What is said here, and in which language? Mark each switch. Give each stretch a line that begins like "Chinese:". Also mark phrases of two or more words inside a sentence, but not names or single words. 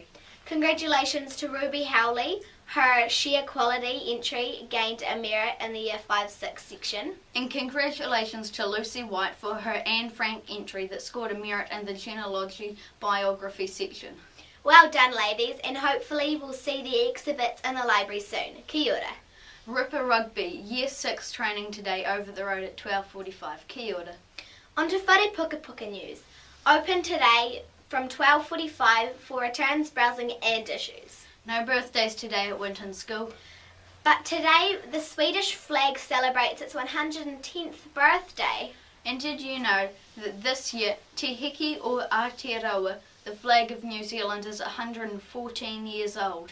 English: Congratulations to Ruby Howley. Her sheer quality entry gained a merit in the Year 5-6 section. And congratulations to Lucy White for her Anne Frank entry that scored a merit in the genealogy biography section. Well done, ladies, and hopefully we'll see the exhibits in the library soon.
Māori: Kia ora.
English: Ripper Rugby, Year 6 training today over the road at 12:45.
Māori: Kia ora.
English: On to
Māori: Whare Puka Puka
English: news. Open today from 12:45 for returns, browsing and issues. No birthdays today at Winton School. But today the Swedish flag celebrates its 110th birthday. And did you know that this year Te Hiki or Aotearoa, the flag of New Zealand, is 114 years old?